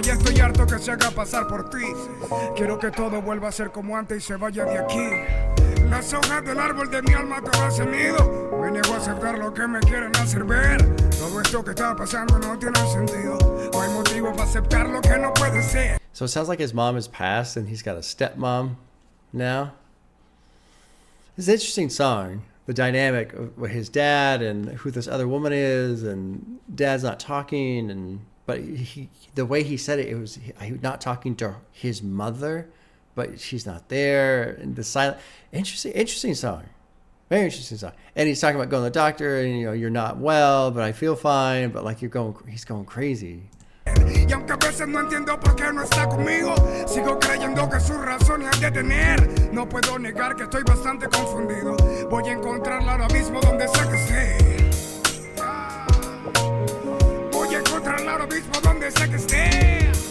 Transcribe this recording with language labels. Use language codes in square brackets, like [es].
[es] Ya estoy harto que se haga pasar por ti. Quiero que todo vuelva a ser como antes y se vaya de aquí. Las hojas del árbol de mi alma todas han ido. Me niego a aceptar lo que me quieren hacer ver. Todo esto que está pasando no tiene sentido. No hay motivo para aceptar lo que no puede ser. [en] So it sounds like his mom has passed and he's got a stepmom now. It's an interesting song. The dynamic of his dad and who this other woman is, and dad's not talking, but the way he said it, was not talking to his mother, but she's not there, and the silent. Interesting song. Very interesting song. And he's talking about going to the doctor, and you're not well, but I feel fine, but like he's going crazy. [es] Y aunque a veces no entiendo por qué no está conmigo, sigo creyendo que sus razones hay de tener. No puedo negar que estoy bastante confundido. Voy a encontrarla ahora mismo donde sea que esté. Voy a encontrarla ahora mismo donde sea que esté.